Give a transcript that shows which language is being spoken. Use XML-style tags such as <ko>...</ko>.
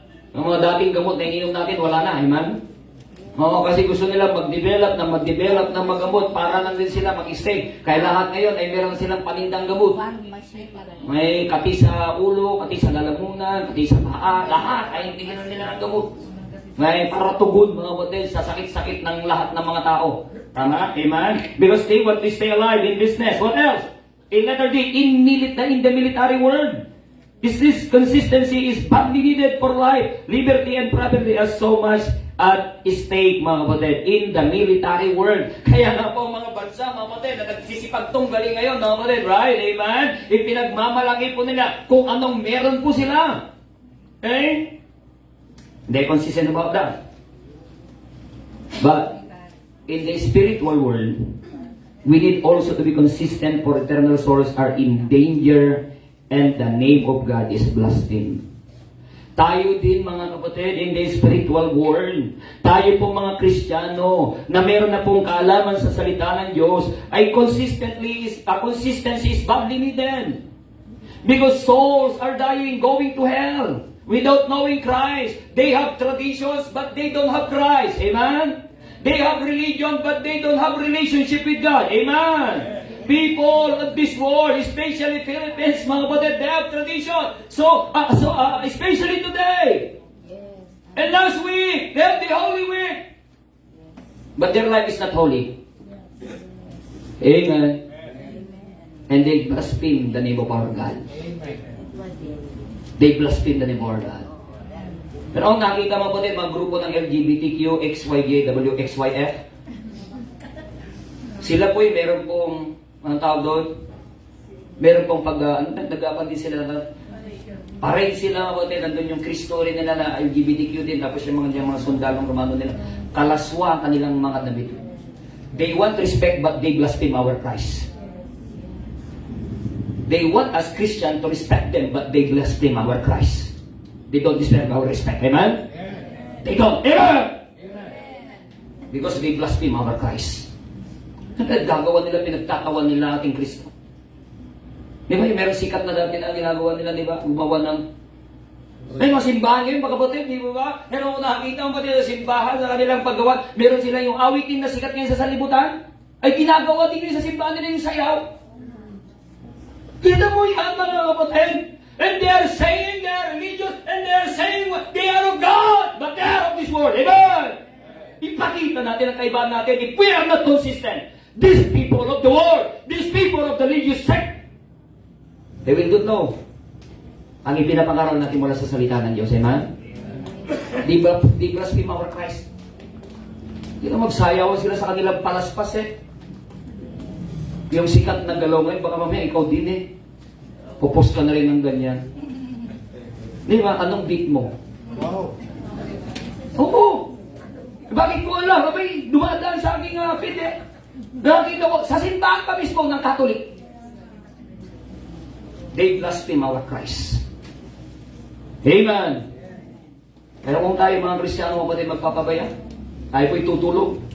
<tl>Ang mga dating gamot na ininom natin, wala na. Amen? Kasi gusto nila mag-develop ng magamot para lang din sila mag-stay. Kaya lahat ngayon ay meron silang panindang gamot. May kati sa ulo, kati sa lalamunan, kati sa paa, lahat ay tingnan nila ng gamot. May para tugon, mga kapatid, sa sakit-sakit ng lahat ng mga tao. Tama? Amen?</tl> <en>Because they want to stay alive in business. What else? In letter D, in the military world. This consistency is badly needed for life, liberty, and property as so much at stake,</en> <tl>mga kapatid,</tl> <en>in the military world.</en> <tl>Kaya nga po mga bansa, mga kapatid, na nagsisipagtunggali ngayon, mga kapatid, right? Amen? Ipinagmamalaki po nila kung anong meron po sila. Okay?</tl> <en>They're consistent about that. But in the spiritual world, we need also to be consistent, for eternal souls are in danger and the name of God is blasphemed.</en> <tl>Tayo din, mga kapatid,</tl> <en>in the spiritual world,</en> <tl>tayo po mga Kristiyano na meron na pong kaalaman sa salita ng Diyos, ay</tl> <en>consistency is badly needed. Because souls are dying, going to hell, without knowing Christ. They have traditions, but they don't have Christ. Amen? They have religion, but they don't have relationship with God. Amen? People of this world, especially Philippines,</en> <tl>mga kapatid,</tl> <en>they have tradition. So especially today. And last week, they have the Holy Week. But their life is not holy. Amen. And they blaspheme the name of our God. They blaspheme the name of our God.</en> <tl>Pero ang nakita mo po din, mga grupo ng LGBTQ, XYJ, WXYF, sila po meron pong, anong tawag doon? Meron pong nagagapan din sila na, parade sila po din, nandun yung Kristo rin nila na LGBTQ din, tapos yung mga sundalong Romano nila, kalaswa ang kanilang mga damit.</tl> <en>They want respect, but they blaspheme our Christ. They want us Christian to respect them, but they blaspheme our Christ. They don't deserve our respect. Amen? They don't. Amen? Because they blaspheme our Christ.</en> <tl>Gagawa nila, pinagtatawan nila ating Kristo. Di ba? Meron sikat na dati na ginagawa nila, di ba? Gumawa ng... May mga simbahan ngayon, mga kapatid, di ba? Pero nakakita mo pati sa simbahan, sa kanilang paggawa, meron sila yung awitin na sikat ngayon sa salibutan, ay ginagawa din sa simbahan nila yung sayaw. Kita mo yan, mga kapatid?</tl> <en>And they are saying they are religious, and they are saying they are of God, but they are of this world. Amen?</en> <tl>Ipakita natin ang kaibahan natin</tl> <en>if we are not consistent. These people of the world, these people of the religious sect, They will not know</en> <tl>ang ipinapangaral natin mula sa salita ng Diyos.</tl> <en>Amen? Di blaspheme our Christ.</en> <tl>Hindi na magsayaw sila sa kanilang palaspas eh. Yung sikat na galaw ngayon, baka mamaya ikaw din eh. Pupos ka na rin ng ganyan. Di ba? Anong beat mo? Wow. Oo. Bakit ko alam? Abay, dumadaan sa aking feed eh. Nakakita ko, sa simbahan pa mismo ng Katolik.</tl> <en>They blaspheme our Christ. Amen.</en> <tl>Pero kung tayo mga Kristiyano kapatid magpapabaya, tayo po'y tutulog.</tl>